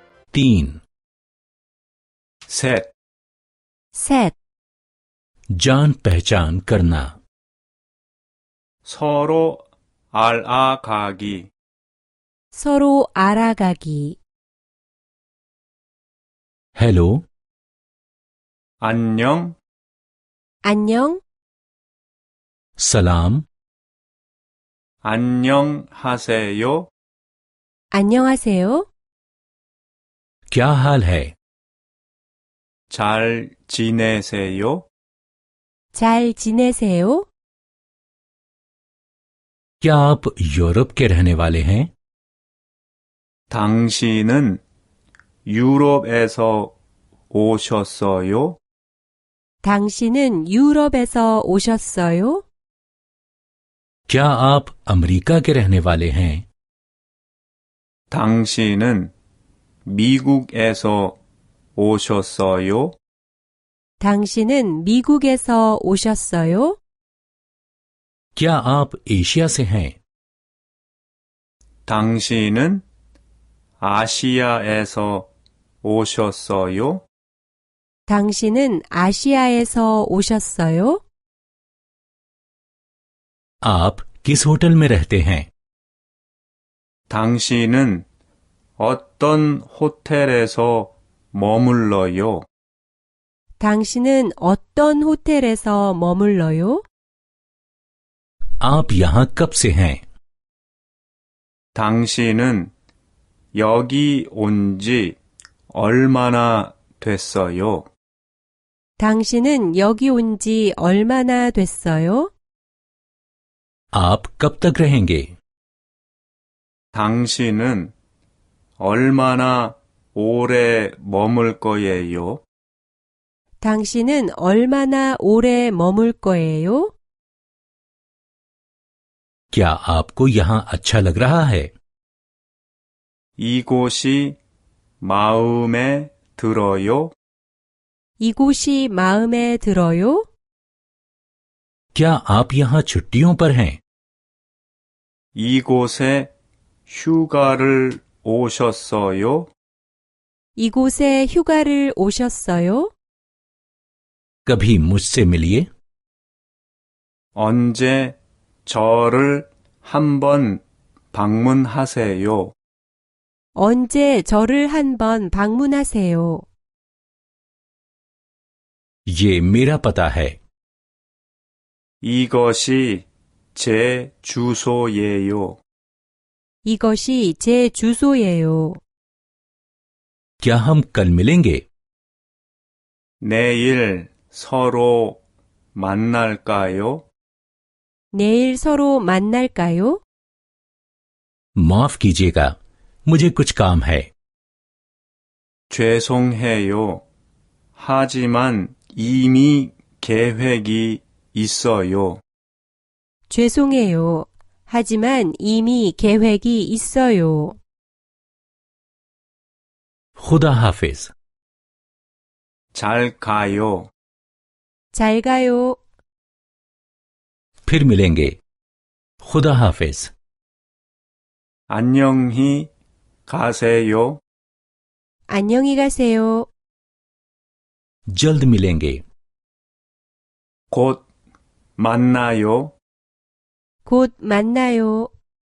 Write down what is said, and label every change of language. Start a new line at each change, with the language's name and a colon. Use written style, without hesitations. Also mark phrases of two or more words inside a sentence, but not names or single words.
Korean: 3 셋, 셋,
Hindi: जान पहचान करना
Korean: 서로 알아가기, 서로 알아가기.
Hindi: हेलो
Korean: 안녕, 안녕,
Hindi: सलाम
Korean: 안녕하세요, 안녕하세요.
Hindi: क्या हाल है
Korean: 잘 지내세요? 잘 지내세요?
Hindi: क्या आप यूरोप के रहने वाले हैं
Korean: 당신은 유럽에서 오셨어요? 당신은 유럽에서 오셨어요?
Hindi: क्या आप अमेरिका के रहने वाले हैं
Korean: 당신은 미국에서 오셨어요? 당신은 미국에서 오셨어요?
Hindi: क्या आप एशिया से हैं
Korean: 당신은 아시아에서 오셨어요? 당신은 아시아에서 오셨어요?
Hindi: आप किस होटल में रहते हैं
Korean: 당신은 어떤 호텔에서 머물러요? 당신은 어떤 호텔에서 머물러요?
Hindi: आप यहाँ कब से हैं
Korean: 당신은 여기 온 지 얼마나 됐어요? 당신은 여기 온 지 얼마나 됐어요?
Hindi: आप कब तक रहेंगे
Korean: 당신은 얼마나 오래 머물 거예요? 당신은 얼마나 오래 머물 거예요?
Hindi: क्या आपको यहाँ अच्छा लग रहा है
Korean: 이곳이 마음에 들어요? 이곳이 마음에 들어요?
Hindi: क्या आप यहाँ छुट्टियों पर हैं
Korean: 이곳에 휴가를 오셨어요? 이곳에 휴가를 오셨어요?
Hindi: कभी मुझसे मिलिए
Korean: 언제 저를 한번 방문하세요? 언제 저를 한번 방문하세요?
Hindi: ये मेरा पता है
Korean: 이것이 제 주소예요. 이것이 제 주소예요.
Hindi: क्या हम कल मिलेंगे
Korean: 내일 서로 만날까요? 내일 서로 만날까요?
Hindi: माफ कीजिएगा मुझे कुछ काम है
Korean: 죄송해요. 하지만 이미 계획이 있어요. 죄송해요. 하지만 이미 계획이 있어요.
Hindi: खुदा हाफिज
Korean: 잘 가요. 잘 가요.
Hindi: फिर मिलेंगे खुदा हाफिज
Korean: 안녕히 가세요. 안녕히 가세요.
Hindi: जल्द मिलेंगे
Korean: 곧 만나요. 곧 만나요.